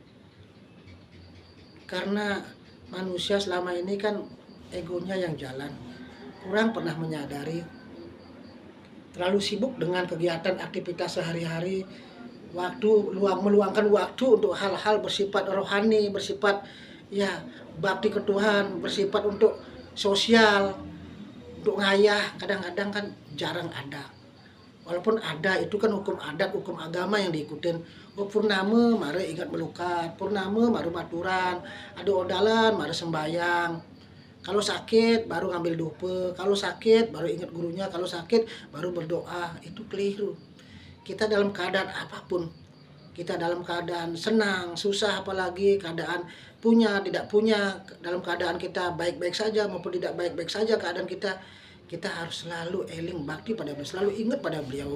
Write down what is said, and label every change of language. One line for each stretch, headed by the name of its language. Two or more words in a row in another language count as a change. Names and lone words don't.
Indonesian: Karena manusia selama ini kan egonya yang jalan, kurang pernah menyadari, terlalu sibuk dengan kegiatan aktivitas sehari-hari, meluangkan waktu untuk hal-hal bersifat rohani, bersifat ya bakti ke Tuhan, bersifat untuk sosial, untuk ngayah, kadang-kadang kan jarang ada. Walaupun ada, itu kan hukum adat, hukum agama yang diikutin. Purnama mari ingat melukat, purnama mari maturan, ada odalan mari sembayang. Kalau sakit baru ngambil dupe, kalau sakit baru ingat gurunya, kalau sakit baru berdoa. Itu keliru. Kita dalam keadaan apapun, kita dalam keadaan senang, susah, apalagi keadaan punya, tidak punya, dalam keadaan kita baik-baik saja maupun tidak baik-baik saja keadaan kita, kita harus selalu eling bakti pada beliau, selalu ingat pada beliau.